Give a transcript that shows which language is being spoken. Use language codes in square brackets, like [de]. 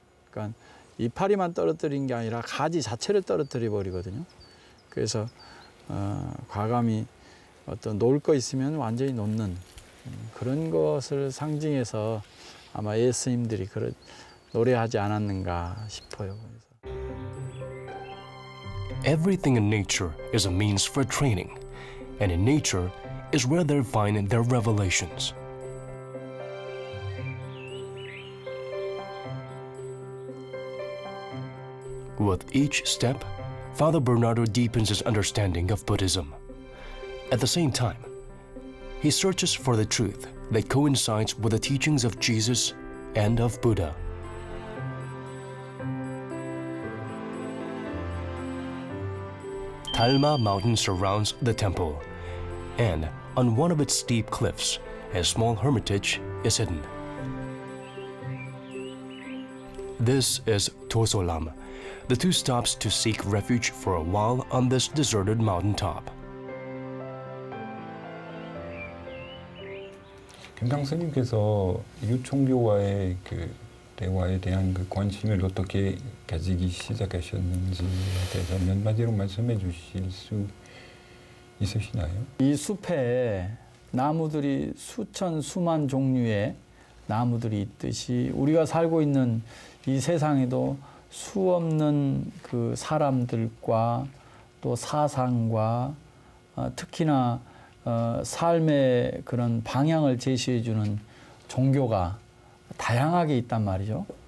[ko] 그러니까 이파리만 떨어뜨린 게 아니라 가지 자체를 떨어뜨려 버리거든요. 그래서 과감히 어떤 놓을 거 있으면 완전히 놓는 그런 것을 상징해서 아마 예수님들이 그런 노래하지 않았는가 싶어요. [en] Everything in nature is a means for training, and in nature is where they find their revelations. With each step, Father Bernardo deepens his understanding of Buddhism. At the same time, he searches for the truth that coincides with the teachings of Jesus and of Buddha. Talma Mountain surrounds the temple, and on one of its steep cliffs, a small hermitage is hidden. This is Tosolam. The two stops to seek refuge for a while on this deserted mountaintop. [ko] 김당 스님께서 유총교와의 그 대화에 대한 그 관심을 어떻게 가지기 시작하셨는지에 대해서 몇 마디로 말씀해 주실 수 있으시나요? 이 숲에 나무들이 수천 수만 종류의 나무들이 있듯이 우리가 살고 있는 이 세상에도 수없는 그 사람들과 또 사상과 특히나 삶의 그런 방향을 제시해 주는 종교가 다양하게 있단 말이죠.